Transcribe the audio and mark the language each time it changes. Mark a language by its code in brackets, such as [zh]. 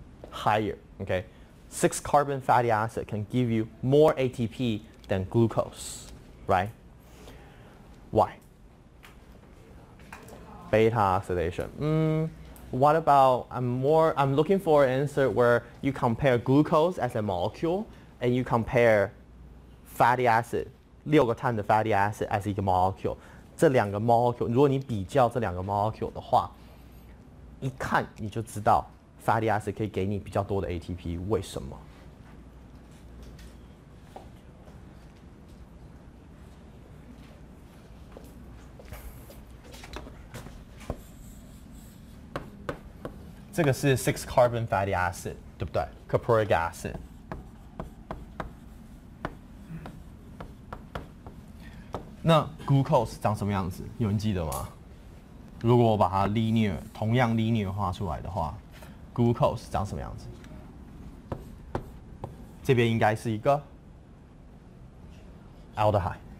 [en] Higher, okay? 6 carbon fatty acid can give you more ATP than glucose, right? Why? Beta oxidation. What about, I'm looking for an answer where you compare glucose as a molecule and you compare fatty acid, [zh] 6个碳的 [en] fatty acid as [zh] 一个 [en] molecule. [zh] 这两个 molecule, 如果你比较这两个 molecule 的话，一看你就知道 fatty acid 可以给你比较多的 ATP， 为什么？这个是 6 carbon fatty acid， 对不对 ？Caproic acid。那 glucose 长什么样子？有人记得吗？如果我把它 linear 同样 linear 画出来的话 ，glucose 长什么样子？这边应该是一个 aldehyde。